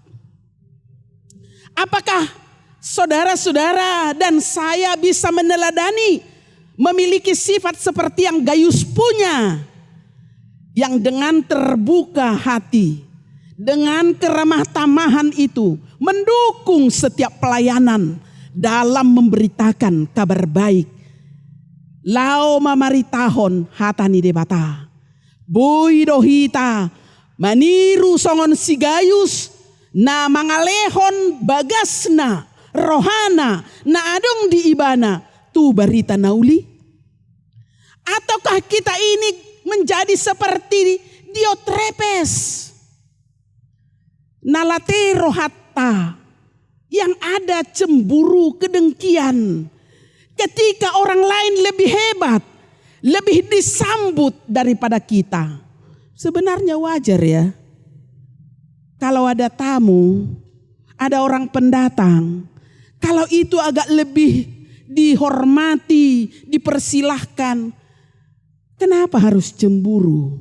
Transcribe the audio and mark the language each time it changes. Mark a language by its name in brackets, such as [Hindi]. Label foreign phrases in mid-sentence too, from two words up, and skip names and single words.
[Indonesian] Apakah saudara-saudara dan saya bisa meneladani, memiliki sifat seperti yang Gayus punya, yang dengan terbuka hati, dengan keramah tamahan itu mendukung setiap pelayanan dalam memberitakan kabar baik. [Batak Toba] Lao mamaritahon hatani debata, boy dohita maniru songon si Gayus na mangalehon bagasna rohana na adong di ibana tu barita nauli. [Indonesian] Ataukah kita ini menjadi seperti Diotrepes [Batak Toba] nalate rohatta [Indonesian] yang ada cemburu, kedengkian ketika orang lain lebih hebat, lebih disambut daripada kita. Sebenarnya wajar ya. Kalau ada tamu, ada orang pendatang, kalau itu agak lebih dihormati, dipersilahkan, kenapa harus cemburu?